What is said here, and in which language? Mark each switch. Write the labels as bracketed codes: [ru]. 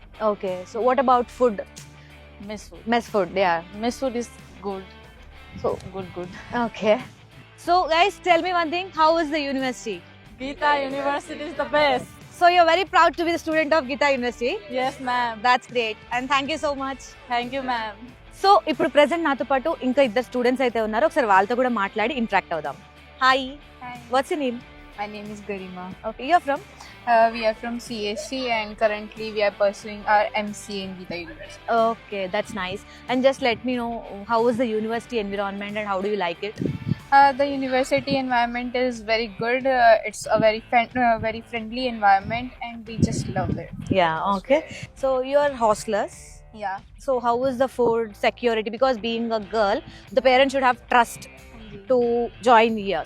[en] Okay. So what about food? Mess food. Mess food, yeah. Mess food is good. So Good. okay. So guys, tell me one thing. How is the university? Geeta University is the best. So you're very proud to be the student of Geeta University. Yes, ma'am. That's great. And thank you so much. Thank you, ma'am. [te] So ఇప్పుడు present నాతో పాటు ఇంకా ఇద్దరు students అయితే ఉన్నారు. ఒకసారి వాళ్ళతో కూడా మాట్లాడి ఇంటరాక్ట్ అవుదాం. [en] Hi, what's your name? My name is Garima. Okay, you are from? We are from CSC, and currently we are pursuing our MCA in Geeta University. Okay, that's nice. And just let me know how is the university environment and how do you like it? The university environment is very good. It's a very friendly environment, and we just love it. Yeah, okay. So you are hostellers. Yeah. So how is the food security? Because being a girl, the parents should have trust to join here.